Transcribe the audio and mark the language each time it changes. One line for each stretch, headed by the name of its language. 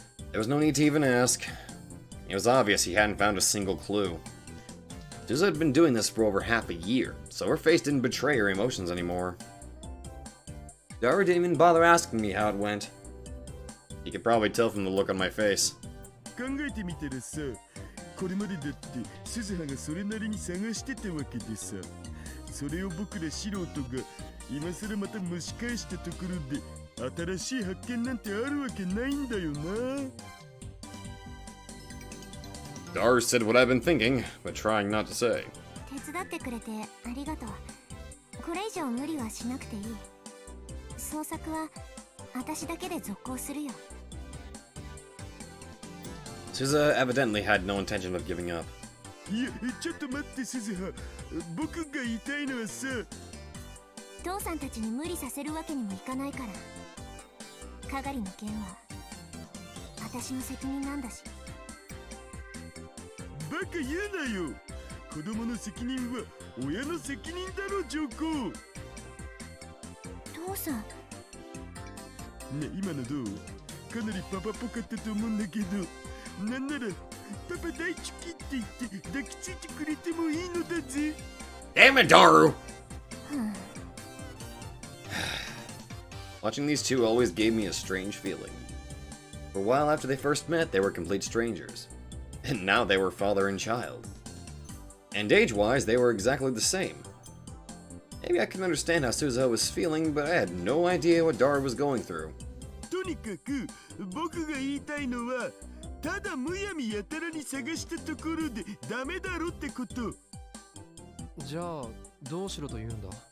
English: There was no need to even ask. It was obvious he hadn't found a single clue. Souza had been doing this for over half a year, so her face didn't betray her emotions anymore. Dara didn't even bother asking me how it went. You could probably tell from the look on my face.
Japanese: 考えてみたらさ、これまでだって鈴葉がそれなりに探してたわけでさ、それを僕ら素人が今さらまた蒸し返したところで新しい発見なんてあるわけないんだよな。
English: Dara said what I've been thinking, but trying not to say.
Japanese: 手伝ってくれてありがとう。これ以上無理はしなくていい。捜索は私だけで続行するよ。
English: Souza evidently had no intention of giving up.
Japanese: いや、ちょっと待って鈴葉。僕が言いたいのはさ、父さんたちに無理させるわけにもいかないから。かがりの件は私の責任なんだし。バカ言うなよ。子供の責任は親の責任だろ、ジョコ。父さん。ね、今のどう？かなりパパっぽかったと思うんだけど、なんならパパ大好きって言って抱きついてくれてもいいのだぜ。
English: Damn it, Daru! Watching these two always gave me a strange feeling. For a while after they first met, they were complete strangers. And now they were father and child. And age-wise, they were exactly the same. Maybe I can understand how Souza was feeling, but I had no idea what Dara was going through.
Japanese: とにかく僕が言いたいのは、ただむやみやたらに探したところでダメだろってこと。じゃあどうしろと言うんだ？